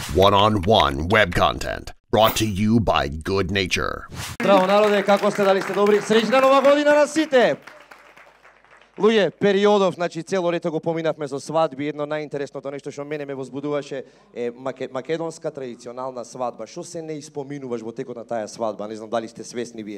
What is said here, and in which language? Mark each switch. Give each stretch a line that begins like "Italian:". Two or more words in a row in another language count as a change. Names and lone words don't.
English: one-on-one web content brought to you by Good Nature.
Macedonian: Здраво народе, како сте, дали сте добри? Среќна нова година на сите! Луѓе, периодов, значи цело лето го поминавме со свадби, едно најинтересното нешто што мене ме возбудуваше е македонска традиционална свадба. Што се не испоминуваш во текот на таа свадба? Не знам дали сте свесни вие.